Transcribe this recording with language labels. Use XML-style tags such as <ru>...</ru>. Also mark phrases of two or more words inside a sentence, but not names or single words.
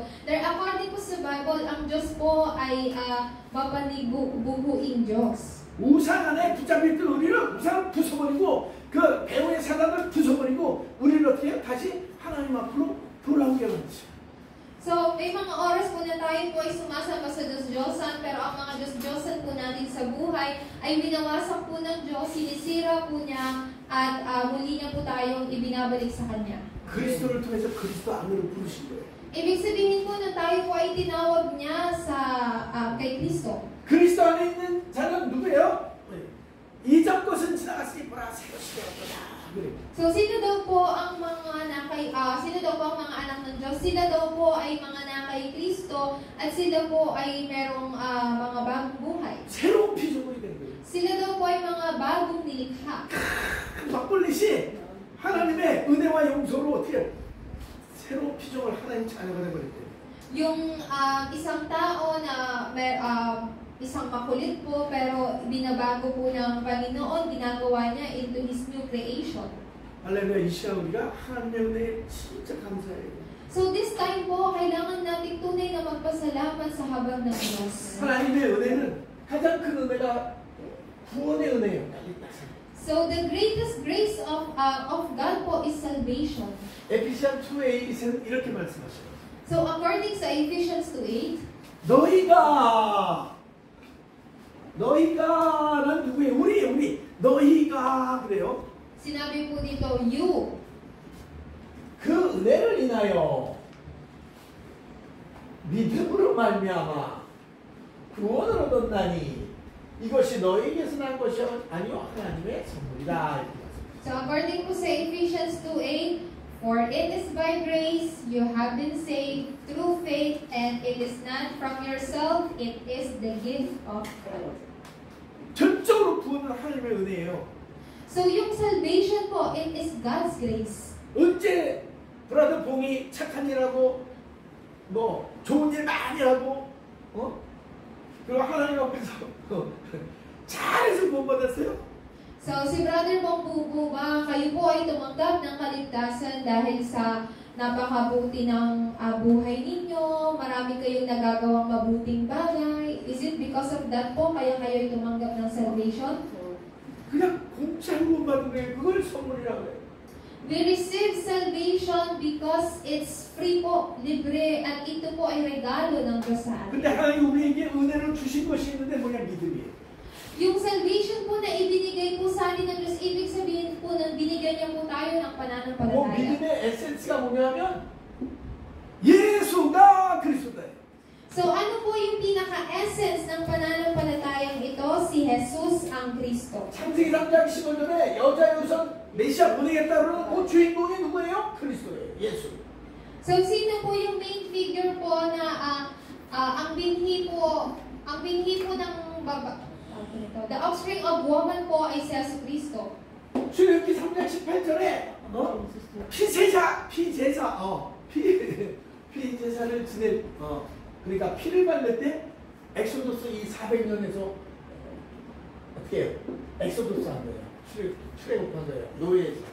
<en>There, according</en> <tl>po sa Bible, ang Diyos po ay mapanibubuing Diyos.</tl> <ko>우상 안에 붙잡혀있던 우리는 우상을 부숴버리고 그 배후의 사단을 부숴버리고 우리를 어떻게 해요? 다시 하나님 앞으로 돌아오게 하는 거죠.</ko> <tl>So, may mga oras po na tayo po ay sumasamba sa Diyos-Diyosan, pero ang mga Diyos-Diyosan po natin sa buhay ay binawasak po ng Diyos, sinisira po niya, at muli niya po tayong ibinabalik sa Kanya.</tl> <ko>그리스도를 통해서 그리스도 안으로 부르신 거예요.</ko> <tl>Ibig sabihin po na tayo po ay tinawag niya kay Kristo.</tl> <ko>그리스도 안에 있는 자는 누구예요? 이전 것은 지나갔으니 보라 새로 시대였구나. 그래.</ko> <tl>So, sino daw po ang mga anak ng Diyos? Sila daw po ay mga nakay Kristo at sila po ay merong mga bagong buhay.</tl> <ko>새로운 피조물이 된 거예요.</ko> <tl>Sila daw po ay mga bagong nilikha.</tl> <ko>막걸리시 하나님의 은혜와 용서로 어떻게 새로운 피조물 하나님 자녀가 되버렸대요.</ko> <tl>Yung isang tao na isang makulit po, pero binabago po ng Panginoon, ginagawa niya</tl> <en>into His new creation.</en> <ko>할렐루야. 이 시간 우리가 하나님의 은혜에 진짜 감사해요.</ko> <en>So this time</en> <tl>po, kailangan natin tunay na magpasalamat sa habag ng Diyos.</tl> <ko>하나님의 은혜는 가장 큰 은혜가 구원의 은혜예요.</ko> <en>So the greatest grace of God po is salvation.</en> <ko>에피시안 2:8은 이렇게 말씀하셔요.</ko> <en>So according</en> <tl>sa Ephesians 2:8,</tl> <ko>너희가는 누구예요? 우리 너희가 그래요.</ko> <tl>sinabi po dito,</tl> <en>you.</en> <ko>그 은혜를 인하여 믿음으로 말미암아 구원을 얻었나니 이것이 너희에게서 난 것이 아니요 하나님의 선물이다.</ko> <en>So according</en> <tl>po sa Ephesians 2:8,</tl> <en>for it is by grace you have been saved through faith, and it is not from yourself, it is the gift of God.</en> <ko>전적으로 구원은 하나님의 은혜예요.</ko> <tl>So yung salvation po,</tl> <en>it is God's grace.</en> <ko>언제 브라더 봉이 착한 일하고 뭐 좋은 일 많이 하고 그리고 하나님 앞에서 잘해서 구원 받았어요?</ko> <tl>So si Brother Bong po ba, kayo po ay tumanggap ng kaligtasan dahil sa napakabuti ng buhay ninyo, marami kayong nagagawang mabuting bagay.</tl> <en>Is it because of that po</en> <tl>kaya kayo ay tumanggap ng</tl> <en>salvation?</en> <ko>그냥 공짜로 구원 받은 거예요. 그걸 선물이라고 해요.</ko> <en>We receive salvation because it's free po,</en> <tl>libre, at ito po ay regalo ng Diyos sa atin.</tl> <ko>근데 하나님 우리에게 은혜를 주신 것이 있는데 뭐냐? 믿음이에요.</ko> <tl>Yung salvation po na ibinigay po sa atin ng Diyos, ibig sabihin po na binigyan niya po tayo ng pananampalataya.</tl> <ko>믿음의 에센스가 뭐냐면 예수가 그리스도다.</ko> <tl>So ano po yung pinaka-essence ng pananampalatayang ito? Si Jesus ang Kristo.</tl> <ko>창세기 3장 15절에 여자의 우선 메시아 보내겠다 그러는 그 주인공이 누구예요? 그리스도예요. 예수.</ko> <tl>So sino po yung main figure po na ang binhi po ng</tl> <en>the offspring of woman</en> <tl>po ay si Jesus Kristo.</tl> <ko>출애굽기 3장 18절에 피제사를 지낼 그러니까 피를 발릴 때 엑소도스 이 400년에서 어떻게 해요? 엑소도스 한 거예요. 출애굽한 거예요. 노예에서.</ko>